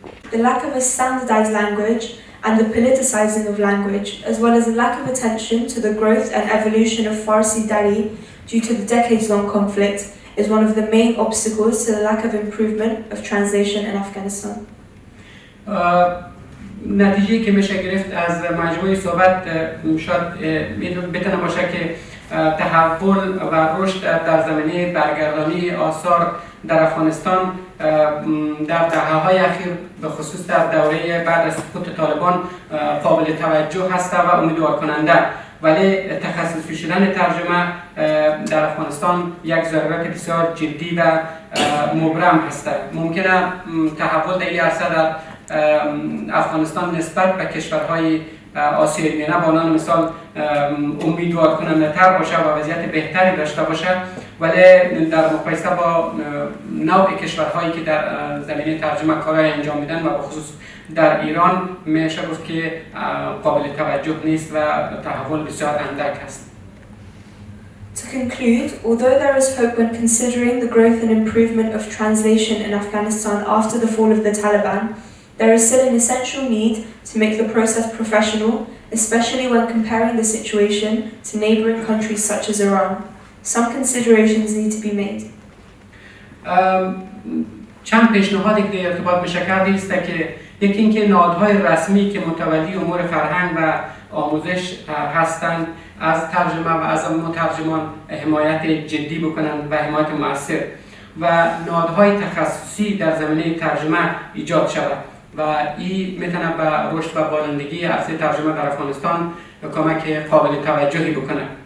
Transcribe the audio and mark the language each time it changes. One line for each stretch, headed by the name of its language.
English: The lack of a standardized language and the politicizing of language, as well as a lack of attention to the growth and evolution of Farsi Dari due to the decades-long conflict, is one of the main obstacles to the lack of improvement of translation in Afghanistan.
Persian: نتیجه که میشه گرفت از مجموعه صحبت شاید بتونه باشه که تحول و رشد در زمینه برگردانی آثار در افغانستان در دهه‌های اخیر به خصوص در دوره بعد از سقوط طالبان قابل توجه هست و امیدوار کننده، ولی تخصصی شدن ترجمه در افغانستان یک ضرورت بسیار جدی و مبرم هست. ممکنه تحول در این عرصه در افغانستان نسبت به کشورهای آسیای میانه به عنوان مثال امیدوار کننده تر باشه و وضعیت بهتری داشته باشه، ولی در مقایسه با نوع کشورهایی که در زمینه ترجمه کارهای انجام میدن و به خصوص در ایران میشه گفت که قابل توجه نیست و تحول بسیار اندک است.
English: To conclude, although there is hope when considering the growth and improvement of translation in Afghanistan after the fall of the Taliban, there is still an essential need to make the process professional, especially when comparing the situation to neighboring countries such as Iran. Some considerations need to be made.
Persian: چند پیشنهادی که در ارتباط میشه کرده است که یکی اینکه نهادهای رسمی که متولی امور فرهنگ و آموزش هستند از ترجمه و از مترجمان حمایت جدی بکنند و حمایت مؤثر و نهادهای تخصصی در زمینه ترجمه ایجاد شود و این میتونه به رشد و بالندگی عرصه ترجمه در افغانستان کمک قابل توجهی بکنه.